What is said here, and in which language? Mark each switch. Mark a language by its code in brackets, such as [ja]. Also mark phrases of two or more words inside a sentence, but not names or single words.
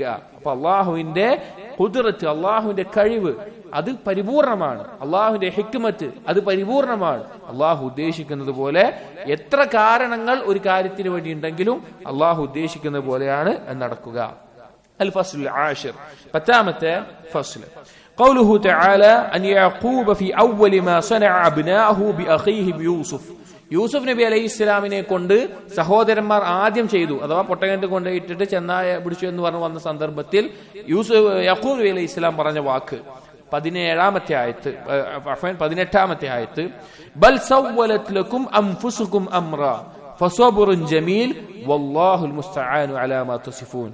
[ml] അപ്പൊ അള്ളാഹുവിന്റെ ഖുദ്റത്ത്, അള്ളാഹുവിന്റെ കഴിവ് അത് പരിപൂർണമാണ്. അള്ളാഹുവിന്റെ ഹിക്മത്ത് അത് പരിപൂർണമാണ്. അള്ളാഹു ഉദ്ദേശിക്കുന്നത് പോലെ എത്ര കാരണങ്ങൾ ഒരു കാര്യത്തിന് വേണ്ടി ഉണ്ടെങ്കിലും അള്ളാഹു ഉദ്ദേശിക്കുന്നത് പോലെയാണ് നടക്കുക. [ar] الفصل العاشر, [ml] 10-ാമത്തെ ഫസ്ൽ. [ar] قوله تعالى أن يعقوب في أول ما صنع أبناءه بأخيه بيوسف. [ml] യൂസുഫ് നബി അലൈഹി ഇസ്ലാമിനെ കൊണ്ട് സഹോദരന്മാർ ആദ്യം ചെയ്തു, അഥവാ പൊട്ടകത്തിൽ കൊണ്ടിട്ടിട്ട് ചെന്നായ പിടിച്ചു എന്ന് പറഞ്ഞു വന്ന സന്ദർഭത്തിൽ യാക്കൂബ് നബി [ar] عليه السلام [ml] പറഞ്ഞ വാക്ക് 18-ാമത്തെ ആയത്ത്, [ar] بل سولت لكم أنفسكم أمرا فصبر جميل والله المستعان على ما تصفون.